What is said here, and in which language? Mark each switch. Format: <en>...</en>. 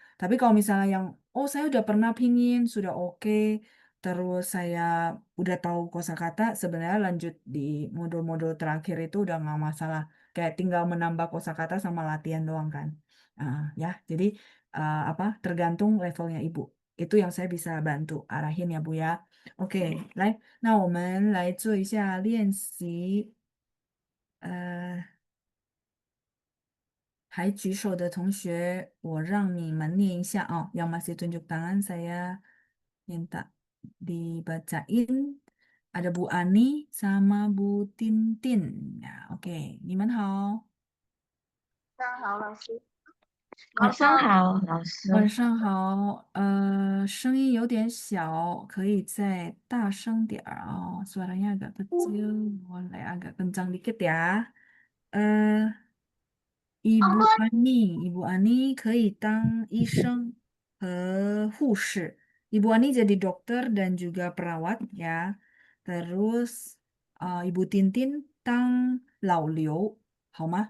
<id>Tapi kalau misalnya yang oh saya udah pernah pingin, sudah oke, terus saya udah tahu kosakata, sebenarnya lanjut di modul-modul terakhir itu udah nggak masalah. Kayak tinggal menambah kosakata sama latihan doang kan. Ya, jadi apa tergantung levelnya Ibu. Itu yang saya bisa bantu arahin ya Bu ya.</id> <zh>OK，来，那我们来做一下练习。还举手的同学，我让你们念一下啊。</zh> <id>Yang masih tunjuk tangan saya minta dibacain. Ada Bu Ani sama Bu Tintin.</id> <zh>Ya, oke. 你们好。上好，老师。晚上好，老师。晚上好，声音有点小，可以再大声点儿啊，</zh> <id>suaranya agak kecil, boleh agak kencang dikit ya.</id> <zh>呃，Ibu Ani 可以当医生和护士。</zh> <id>Ibu Ani jadi dokter dan juga perawat ya. Terus Ibu Tintin</id> <zh>当老刘，好吗？</zh>